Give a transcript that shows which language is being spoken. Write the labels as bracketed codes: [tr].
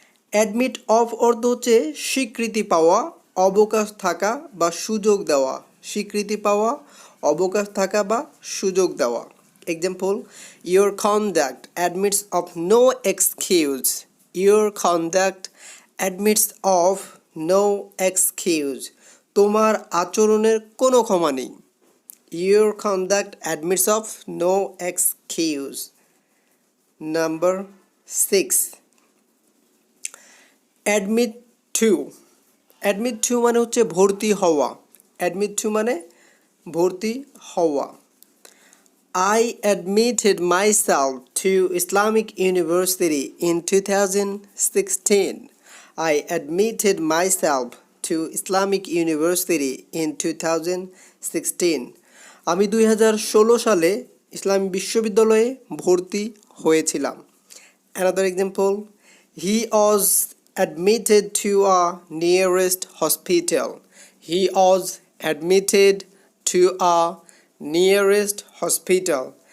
[bn] Admit of অর্থ হচ্ছে স্বীকৃতি পাওয়া, অবকাশ থাকা বা সুযোগ দেওয়া। স্বীকৃতি পাওয়া, অবকাশ থাকা বা সুযোগ দেওয়া। [en] Example your conduct admits of no excuse. Your conduct admits of no excuse. [bn] তোমার আচরণের কোনো ক্ষমা নেই। [en] Your conduct admits of no excuse. Number 6, admit to. [bn] Admit to মানে হচ্ছে ভর্তি হওয়া। Admit to মানে ভর্তি হওয়া। [en] I admitted myself to Islamic University in 2016. I admitted myself to Islamic University in 2016. [bn] আমি 2016 সালে ইসলামী বিশ্ববিদ্যালয়ে ভর্তি হয়েছিলাম। [en] Another example he was admitted to a nearest hospital. He was admitted to a nearest hospital.